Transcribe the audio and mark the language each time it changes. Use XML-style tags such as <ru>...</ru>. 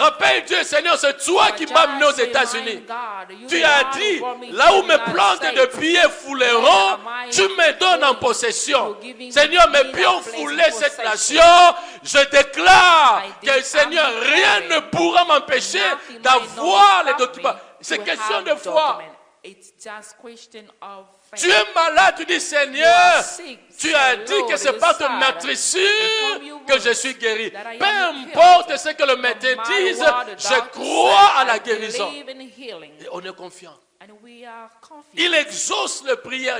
<fr>Rappelle Dieu, Seigneur, c'est toi qui m'as amené aux États-Unis. Tu as dit, là où mes plantes de pieds fouleront, tu me donnes en possession. Seigneur, mes pieds ont foulé cette nation. Je déclare que, Seigneur, rien ne pourra m'empêcher d'avoir les documents. C'est question de foi.</fr> <en>It's just question of faith.</en> <fr>Tu es malade, tu dis, Seigneur, tu as dit que c'est par ton matricule que je suis guéri. Peu importe ce que le médecin dise, je crois à la guérison. Et on est confiant.</fr> <en>And we are confident.</en> <fr>Il exauce les prières,</fr>